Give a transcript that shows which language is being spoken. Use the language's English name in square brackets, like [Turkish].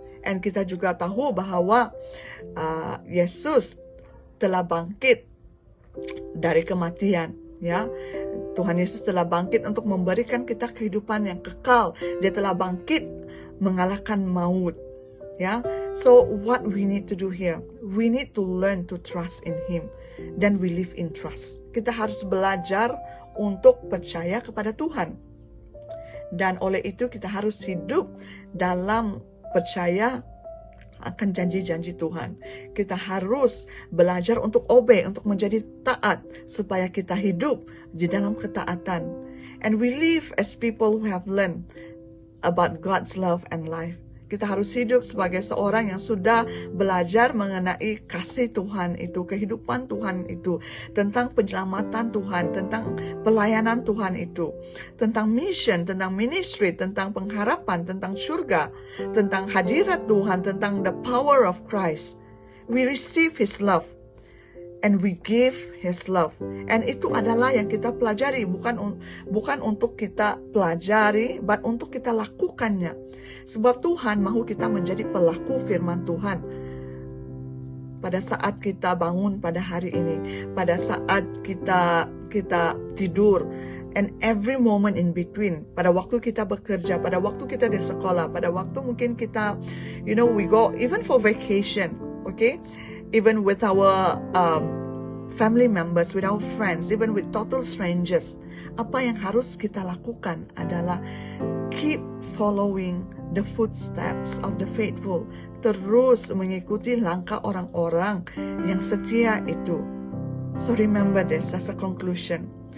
[Malay] And kita juga tahu bahwa Yesus telah bangkit dari kematian, ya. Tuhan Yesus telah bangkit untuk memberikan kita kehidupan yang kekal. Dia telah bangkit mengalahkan maut, ya. [English] So what we need to do here? We need to learn to trust in Him. Then we live in trust. [Malay] Kita harus belajar untuk percaya kepada Tuhan. Dan oleh itu kita harus hidup dalam percaya akan janji-janji Tuhan. Kita harus belajar untuk obey, untuk menjadi taat, supaya kita hidup di dalam ketaatan. [English] And we live as people who have learned about God's love and life. [Malay] Kita harus hidup sebagai seorang yang sudah belajar mengenai kasih Tuhan itu, kehidupan Tuhan itu, tentang penyelamatan Tuhan, tentang pelayanan Tuhan itu, tentang mission, tentang ministry, tentang pengharapan, tentang surga, tentang hadirat Tuhan, tentang [English] the power of Christ. We receive His love and we give His love. [Malay] And itu adalah yang kita pelajari, bukan untuk kita pelajari, but untuk kita lakukannya. Sebab Tuhan mahu kita menjadi pelaku firman Tuhan. Pada saat kita bangun pada hari ini, pada saat kita tidur, [English] and every moment in between, [Malay] pada waktu kita bekerja, pada waktu kita di sekolah, pada waktu mungkin kita, [English] we go even for vacation, okay? Even with our family members, with our friends, even with total strangers. [Malay] Apa yang harus kita lakukan adalah [English] keep following the footsteps of the faithful. [Malay] Terus mengikuti langkah orang-orang yang setia itu. [English] So remember this as a conclusion.